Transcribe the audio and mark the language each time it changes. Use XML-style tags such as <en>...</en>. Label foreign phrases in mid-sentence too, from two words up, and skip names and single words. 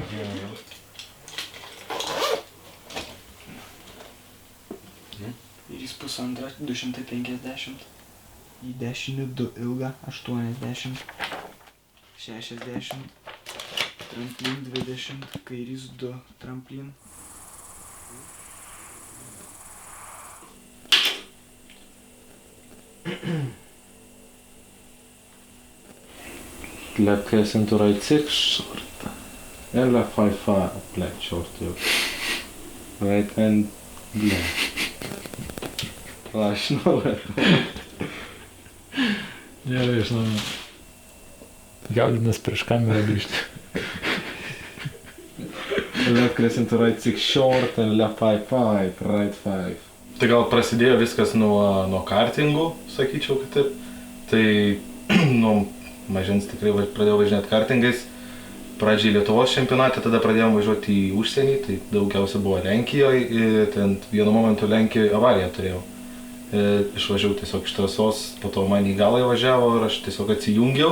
<lt>Ir jis 1,5, 250. Į dešinį 2 ilgą, 80. 60. Tramplin 20, kairys 2 tramplin.</lt> <en>Left case into right 6 short. And left 5 black short. Right hand black.</en> <lt>Aš žinau. Gerai, žinau. Gaudinas prieš kamerą grįžti.</lt> <en>Left case into right 6 short and left 5, right 5.</en> <lt>Tai gal prasidėjo viskas nuo kartingų, sakyčiau, kad taip. Tai nuo mažens tikrai pradėjau važinėti kartingais. Pradžiai Lietuvos čempionate, tada pradėjom važiuoti į užsienį, tai daugiausia buvo Lenkijoje. Ten vienu momentu Lenkijoje avariją turėjau. Išvažiavau tiesiog iš trasos, po to man į galą įvažiavo ir aš tiesiog atsijungiau.</lt>